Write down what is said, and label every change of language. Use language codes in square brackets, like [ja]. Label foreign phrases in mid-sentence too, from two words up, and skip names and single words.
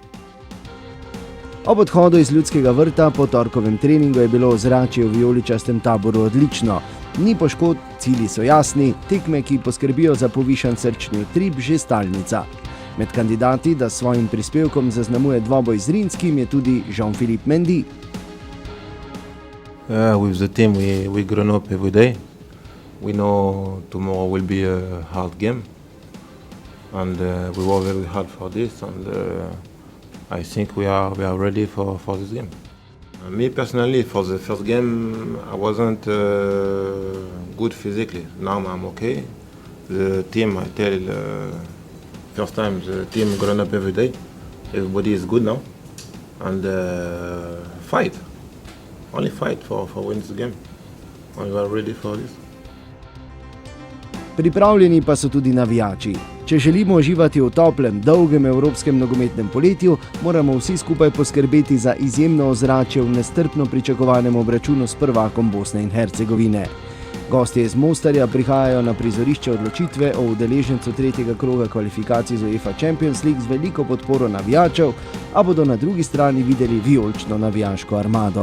[sl] Ob odhodu iz Ljudskega vrta po torkovem treningu je bilo ozračje v vijoličastem taboru odlično. Ni poškodb, cilji so jasni, tekme, ki poskrbijo za povišan srčni utrip, že stalnica. Med kandidati, da s svojim prispevkom zaznamuje dvoboj z Zrinskim, je tudi Jean-Philippe Mendy. [en] With the team we grown up every day. We know tomorrow will be a hard game, and we work very hard for this, and I think we are ready for this game. Me personally, for the first game, I wasn't good physically. Now I'm okay. The team, I tell, first time the team grown up every day. Everybody is good now, and fight. Only fight for win this game. And we are ready for this. [sl] Pripravljeni pa so tudi navijači. Če želimo uživati v toplem, dolgem evropskem nogometnem poletju, moramo vsi skupaj poskrbeti za izjemno ozračje v nestrpno pričakovanem obračunu s prvakom Bosne in Hercegovine. Gostje iz Mostarja prihajajo na prizorišče odločitve o udeležencu tretjega kroga kvalifikacij z UEFA Champions League z veliko podporo navijačev, a bodo na drugi strani videli vijolično navijaško armado.